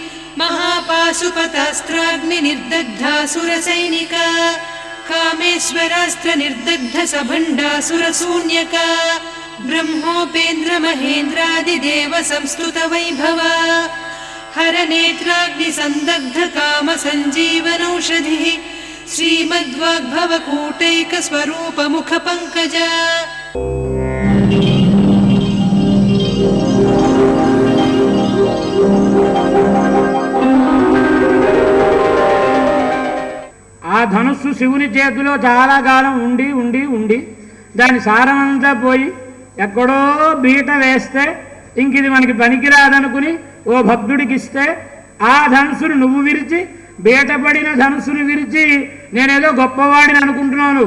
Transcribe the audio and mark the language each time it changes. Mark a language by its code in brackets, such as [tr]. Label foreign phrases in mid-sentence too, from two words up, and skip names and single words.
[sa] महापाशुपतास्त्राग्निर्दग्धासुरसैनिका कामेश्वरास्त्र निर्दग्ध सभण्डासुरशून्यका ब्रह्मोपेन्द्र महेन्द्रादिदेव संस्तुत वैभवा हरनेत्राग्नि संदग्ध काम संजीवनौषधिः श्रीमद्वाग्भवकूटैक स्वरूप मुख पंकजा। [te] ఆ ధనుస్సు శివుని చేతిలో చాలా కాలం ఉండి ఉండి ఉండి దాని సారమంతా పోయి ఎక్కడో బీట వేస్తే ఇంక ఇది మనకి పనికిరాదనుకుని ఓ భక్తుడికి ఇస్తే ఆ ధనుసును నువ్వు విరిచి బీటపడిన ధనుసును విరిచి నేనేదో గొప్పవాడిని అనుకుంటున్నాను.